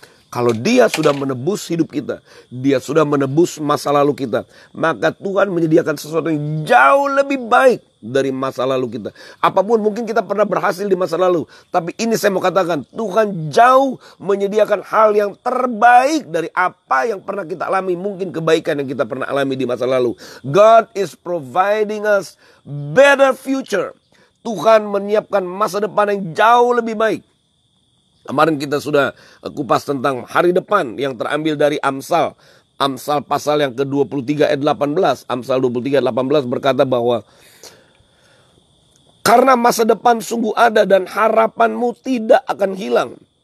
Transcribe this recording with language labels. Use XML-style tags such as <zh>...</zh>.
<id>Kalau dia sudah menebus hidup kita, dia sudah menebus masa lalu kita, maka Tuhan menyediakan sesuatu yang jauh lebih baik dari masa lalu kita. Apapun mungkin kita pernah berhasil di masa lalu, tapi ini saya mau katakan, Tuhan jauh menyediakan hal yang terbaik dari apa yang pernah kita alami, mungkin kebaikan yang kita pernah alami di masa lalu.</id> <en>God is providing us better future.</en> <id>Tuhan menyiapkan masa depan yang jauh lebih baik. Kemarin kita sudah kupas tentang hari depan yang terambil dari Amsal. Amsal pasal yang ke-23 ayat 18. Amsal 23 ayat 18 berkata bahwa karena masa depan sungguh ada dan harapanmu tidak akan hilang.</id>